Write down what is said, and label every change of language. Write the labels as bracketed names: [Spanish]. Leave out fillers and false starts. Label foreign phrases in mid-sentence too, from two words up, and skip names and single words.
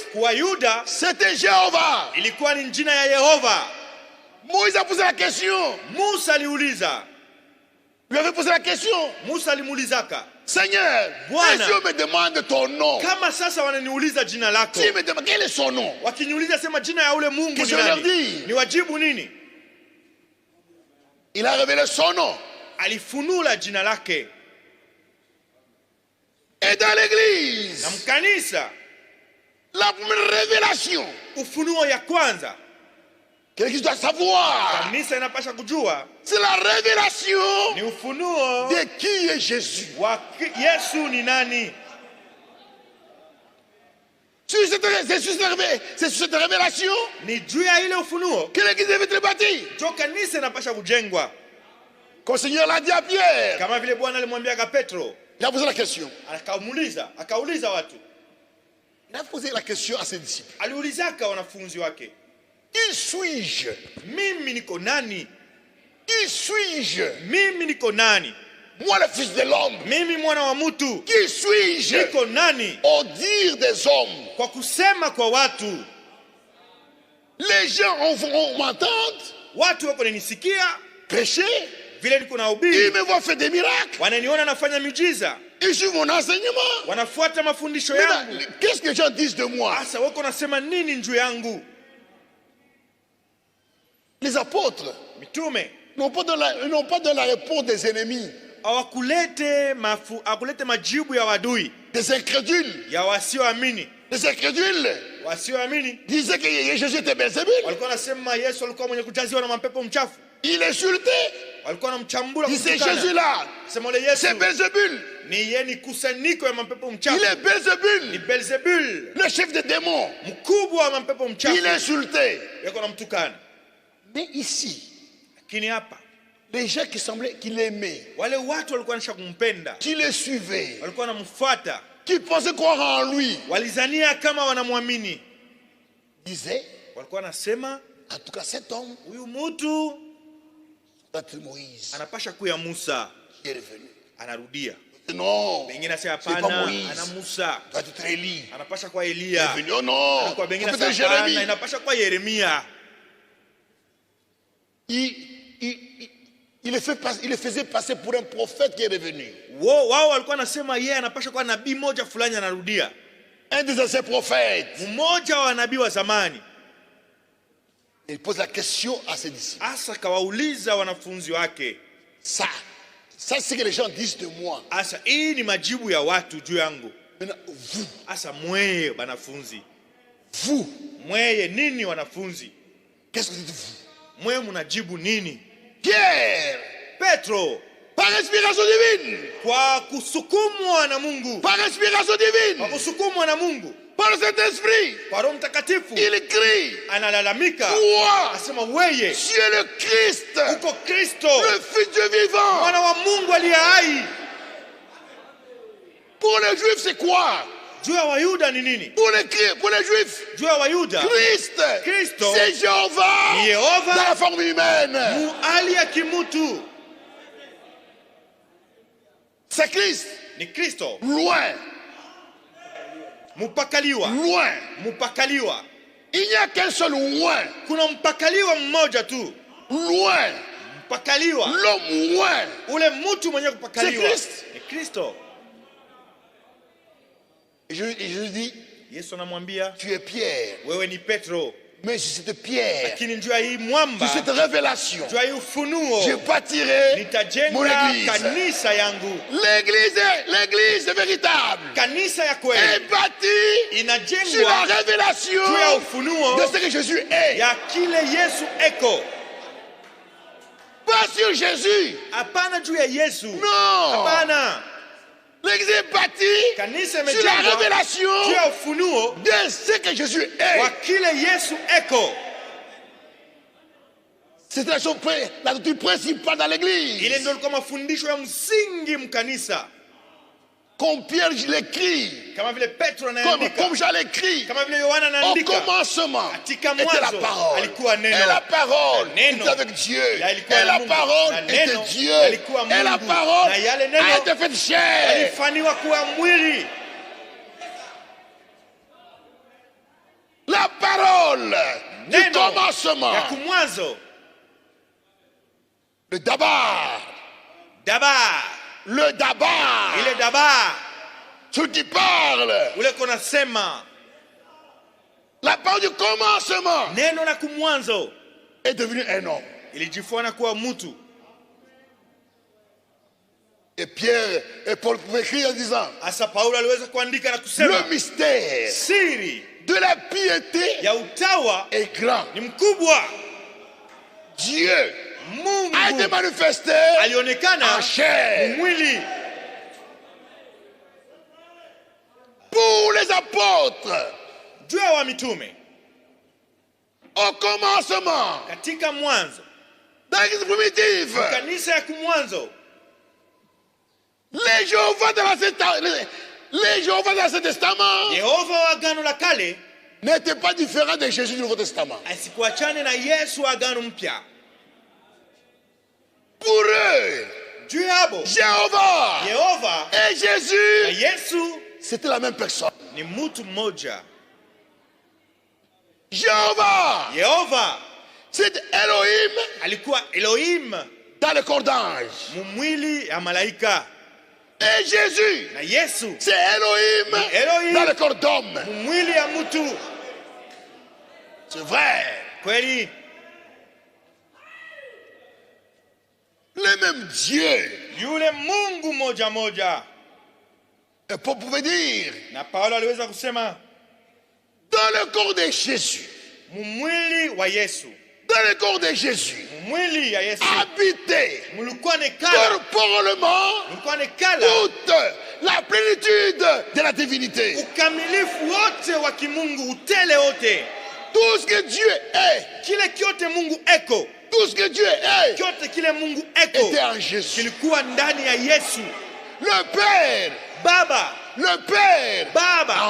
[Swahili] kwa Yuda [French] c'était Jéhovah. [Swahili] ilikuwa ni jina ya Yehova. [French] Moïse a posé la question. [Swahili] Musa aliuliza, [French] Lui avait posé la question. [Swahili] Musa alimuulizaka, [French] Seigneur, [Swahili] Bwana, [French] si on me demande ton nom, [Swahili] kama sasa wananiuliza jina lako, [French] si on me demande quel est son nom, [Swahili] wakiniuliza sema jina ya ule Mungu [French] Qu'est-ce [Swahili] ni [French] qu'on leur [Swahili] nani, [French] dit? [Swahili] ni wajibu nini? [French] il a révélé son nom. [Swahili] Alifunula jina lake. [French] Et dans [Swahili] Na [French] l'église, [Swahili] mkanisa [French] la première révélation [Swahili] ufunuo ya kwanza [French] que l'église doit savoir, [Swahili] kanisa inapasha kujua [French] c'est la révélation [Swahili] ni ufunuo [French] de qui est Jésus. [Swahili] wa Yesu ni nani. [French] C'est sur cette révélation [Swahili] Ni juu ya ile ufunuo [French] que l'église devait être bâtie. [Swahili] jo kanisa inapasha kujengwa, [French] Comme le Seigneur l'a dit à Pierre. [Swahili] kama vile Bwana alimwambiaka Petro, [French] Il a posé la question. [Swahili] akauliza watu, [French] Il a posé la question à ses disciples. [Swahili] aliulizaka wanafunzi wake, [French] Qui suis-je? [Swahili] mimi niko nani? [French] Qui suis-je? [Swahili] Mimi niko nani? [French] Moi, le Fils de l'homme. [Swahili] Mimi mwana wa mtu [French] Qui suis-je? [Swahili] niko nani? [French] Au dire des hommes. [Swahili] Kwa kusema kwa watu, [French] Les gens vont m'entendre [Swahili] watu wako nanisikia [French] prêcher. [Swahili] vile niko [French] Ils [Swahili] nahubiri, [French] me voient faire des miracles. [Swahili] wananiona nafanya miujiza, [French] Ils suivent mon enseignement. [Swahili] wanafuata mafundisho [French] Maintenant, [Swahili] yangu. [French] qu'est-ce que les gens disent de moi? [Swahili] Sasa wako nasema nini njuu yangu? [French] Les apôtres [Swahili] Mitume [French] n'ont pas de la réponse des ennemis, [Swahili] hawakulete majibu ya wadui, [French] des incrédules. [Swahili] ya wasioamini. [French] Les incrédules [Swahili] Wasioamini [French] disaient que Jésus était Belzébul. [Swahili] walikuwa nasema Yesu alikuwa mwenye kujaziwa na mapepo mchafu, [French] Il insultait. [Swahili] walikuwa namchambula [French] Il disait [Swahili] kumtukana. [French] Jésus-là, [Swahili] Sema ule Yesu [French] c'est Belzébul. [Swahili] ni yeye, ni kusanyiko ya mapepo [French] Il [Swahili] mchafu, [French] est [Swahili] ni [French] Belzébul, [Swahili] Beelzebul, [French] le chef des démons. [Swahili] mkubwa wa mapepo [French] Il [Swahili] mchafu, [French] insultait. [Swahili] yako namtukana. [French] Mais ici, [Swahili] Lakini hapa [French] les gens qui semblaient qu'il aimait, [Swahili] wale watu walikuwa nisha kumpenda, [French] qui le suivaient, [Swahili] walikuwa wanamfuata, [French] qui pensaient croire en lui, [Swahili] walizania kama wanamwamini, [French] disaient, [Swahili] walikuwa nasema [French] en tout cas cet homme, [Swahili] huyu mtu [French] c'est Moïse [Swahili] anapasha kuya Musa, [French] qui est revenu. [Swahili] anarudia. [French] Non, [Swahili] Bengine nasema [French] c'est pas [Swahili] hapana, [French] Moïse, [Swahili] ana Musa, [French] ça doit être Élie. [Swahili] anapasha kwa [French] Il est [Swahili] Elia. [French] venu. Oh non, [Swahili] Kwa bengine [French] ça peut [Swahili] nasema [French] être [Swahili] hapana, [French] Jérémie. [Swahili] inapasha kwa Yeremia. [French] Il le faisait passer pour un prophète qui est revenu. [Swahili] Wao walikuwa nasema yeye anapasha kwa nabii moja fulani anarudia, [French] Un des anciens prophètes. [Swahili] mmoja wa nabii wa zamani. [French] Il pose la question à ses disciples. [Swahili] Asa kawauliza wanafunzi wake, [French] Ça c'est ce que les gens disent de moi. [Swahili] asa hii ni majibu ya watu juu yangu. [French] Maintenant, vous, [Swahili] Asa mweye wanafunzi, [French] vous, [Swahili] mweye nini wanafunzi? [French] qu'est-ce que vous dites vous? [Swahili] Mweye munajibu nini? [French] Pierre, [Swahili] Petro, [French] par inspiration divine, [Swahili] kwa kusukumwa na Mungu, [French] par inspiration [Swahili] kwa [French] divine, [Swahili] kusukumwa na Mungu, [French] par le Saint-Esprit, [Swahili] kwa Roho Mtakatifu [French] il crie, [Swahili] analalamika, [French] toi, [Swahili] asema weye [French] tu es le Christ, [Swahili] uko Kristo, [French] le Fils du vivant. [Swahili] mwana wa Mungu aliye hai. [French] Pour les Juifs, c'est quoi? [Swahili] Juu ya Wayuda ni nini? [French] Pour les Juifs, [Swahili] Juu ya Wayuda, Kristo [French] c'est Jéhovah [Swahili] ni Yehova [French] dans la forme humaine. [Swahili] mu hali ya kimutu. [French] C'est Christ. [Swahili] Ni Kristo. [French] Loin. [Swahili] Mupakaliwa. [French] Loin. [Swahili] Mupakaliwa. [French] Il n'y a qu'un seul loin. [Swahili] Kuna mpakaliwa mmoja tu. [French] Loin. [Swahili] Mpakaliwa. [French] L'homme loin. [Swahili] Ule mtu mwenye kupakaliwa. [French] C'est Christ. [Swahili] Ni Kristo. [French] Je dis, [Swahili] Yesu anamwambia, [French] tu es Pierre. [Swahili] wewe ni Petro. [French] Mais sur cette pierre, [Swahili] Lakini njoo hii mwamba, [French] sur cette révélation, [Swahili] njoo hii ufunuo, [French] je bâtirai mon [Swahili] nitajenga [French] église. [Swahili] kanisa yangu. [French] L'église véritable [Swahili] Kanisa ya [French] est [Swahili] kweli [French] bâtie sur la [Swahili] inajengwa [French] révélation [Swahili] juu ya ufunuo [French] de ce que Jésus est. [Swahili] ya kile Yesu eko. [French] Pas sur Jésus. [Swahili] Hapana juu ya Yesu. [French] Non. [Swahili] Hapana. [French] L'église est bâtie [Swahili] Kanisa [French] sur la [Swahili] imejengwa [French] révélation [Swahili] juu ya ufunuo [French] de ce que Jésus [Swahili] wa [French] est. [Swahili] kile Yesu eko. [French] C'est la doctrine principale dans l'église. [Swahili] Ile ndio ilikuwa mafundisho ya msingi mkanisa. [French] Comme Pierre l'écrit, [Swahili] Kama vile Petro anaandika, [French] comme Jean l'écrit, [Swahili] kama vile Yohana [French] au [Swahili] anaandika, [French] commencement [Swahili] katika [French] était la [Swahili] mwanzo [French] parole. [Swahili] alikuwa neno. [French] Et la parole [Swahili] Na neno [French] était avec Dieu. [Swahili] yalikuwa [French] Et la [Swahili] Mungu. [French] parole [Swahili] Na [French] était [Swahili] neno [French] Dieu. [Swahili] yalikuwa [French] Et la [Swahili] Mungu. [French] parole [Swahili] Na yale neno [French] a été faite chair. [Swahili] alifanywa kuwa mwili. [French] La parole du [Swahili] Neno [French] commencement. [Swahili] ya kumwanzo. [French] Le dabar. [Swahili] Dabar. [French] Le dabar. [Swahili] Ile dabar. [French] Celui qui parle. [Swahili] Ule kona sema. [French] La parole du commencement [Swahili] Neno la kumwanzo [French] est devenu un homme. [Swahili] ilijifanya kuwa mtu. [French] Et Pierre et Paul pouvaient écrire en disant, [Swahili] Asa Paulo aliweza kuandika na kusema, [French] le mystère [Swahili] siri [French] de la piété [Swahili] ya utawa [French] est grand. [Swahili] ni mkubwa. [French] Dieu [Swahili] Mungu [French] a été manifesté [Swahili] alionekana [French] en chair. [Swahili] mwili. [French] Pour les apôtres, [Swahili] Juu ya wa mitume [French] au commencement, [Swahili] katika mwanzo, [French] dans l'église primitive, [Swahili] kanisa ya kumwanzo, [French] les Jéhovah de l'Ancien Testament [Swahili] Yehova wa agano la kale [French] n'étaient pas différents de Jésus du Nouveau Testament. [Swahili] asikuachane na Yesu wa agano mpya. [French] Pour eux, [Swahili] Juu yabo [French] Jéhovah [Swahili] Yehova [French] et [Swahili] na [French] Jésus, [Swahili] Yesu [French] c'était la même personne. [Swahili] ni mtu mmoja. [French] Jéhovah, [Swahili] Yehova [French] c'est Elohim [Swahili] alikuwa Elohim [French] dans le corps d'ange. [Swahili] mumwili ya malaika, [French] Et Jésus, [Swahili] na Yesu [French] c'est Elohim [Swahili] Elohim [French] dans le corps d'homme. [Swahili] mumwili ya mtu. [French] C'est vrai. [Swahili] Kweli [French] Le même Dieu. [Swahili] yule Mungu moja moja. [French] Et Paul pouvait dire, [Swahili] Na Paulo aliweza kusema [French] dans le corps de Jésus, [Swahili] mumwili wa Yesu, [French] dans le corps de Jésus, [Swahili] mwili ya Yesu [French] habiter [Swahili] mulikuwa nekala, [French] corporellement [Swahili] mulikuwa nekala [French] toute la plénitude de la divinité. [Swahili] ukamilifu wote wa kimungu, utele wote, [French] Tout ce que Dieu est, [Swahili] kile kyote Mungu eko, [French] tout ce que Dieu est, [Swahili] kyote kile Mungu eko [French] était en Jésus. [Swahili] kilikuwa ndani ya Yesu. [French] Le Père, le Père [Swahili] Baba